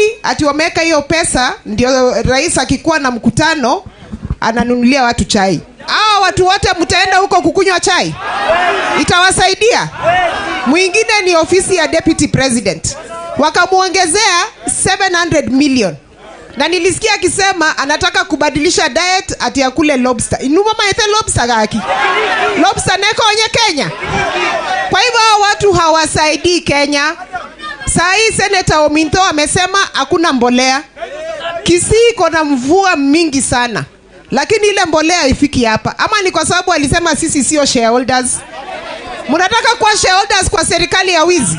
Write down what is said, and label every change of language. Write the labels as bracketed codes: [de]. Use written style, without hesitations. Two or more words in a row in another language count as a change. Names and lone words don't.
[sw] Ati wameweka hiyo pesa ndio rais akikuwa na mkutano ananunulia watu chai. Hao watu wote mtaenda huko kukunywa chai? Itawasaidia? Mwingine ni ofisi ya [en] Deputy President. [sw] Wakamuongezea 700 million. Na nilisikia akisema anataka kubadilisha diet ati ya kule lobster. [guz] Inuma maete lobster gaki. Lobster neko onye Kenya. [sw] Kwa hivyo watu hawasaidii Kenya. Saa hii Senator Ominto amesema hakuna mbolea. Kisii iko na mvua mingi sana, lakini ile mbolea haifiki hapa. Ama ni kwa sababu alisema sisi sio shareholders? Mnataka kuwa shareholders kwa serikali ya wizi?